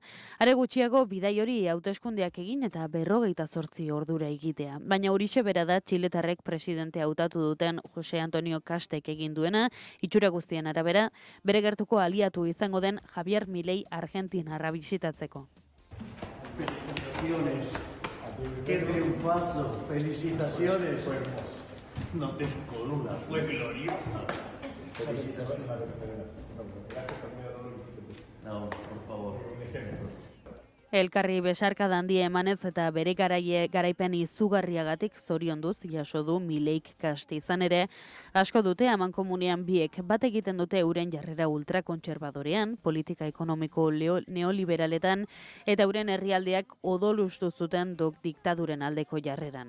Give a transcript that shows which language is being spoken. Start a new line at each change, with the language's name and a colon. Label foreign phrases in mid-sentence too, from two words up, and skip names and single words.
Basque: Are gutxiago bidai hori hauteskundeak egin eta 48 ordura egitea. Baina horixe bera da txiletarrek presidente hautatu duten Jose Antonio Kastek egin duena, itxura guztien arabera, bere gertuko aliatu izango den Javier Milei Argentinarra bisitatzeko.
Spanish: Felicitaciones. Qué triunfazo. Felicitaciones. No tengo duda, fue glorioso. Felicitaciones. No, por favor.
Basque: Elkarri besarkada handia emanez eta bere garaipen izugarriagatik zorionduz jaso du Mileik Kast izan ere, asko dute amankomunean biek bat egiten dute euren jarrera ultrakontserbadorean, politika ekonomiko neoliberaletan eta euren herrialdeak odolustu zuten diktaduren aldeko jarreran.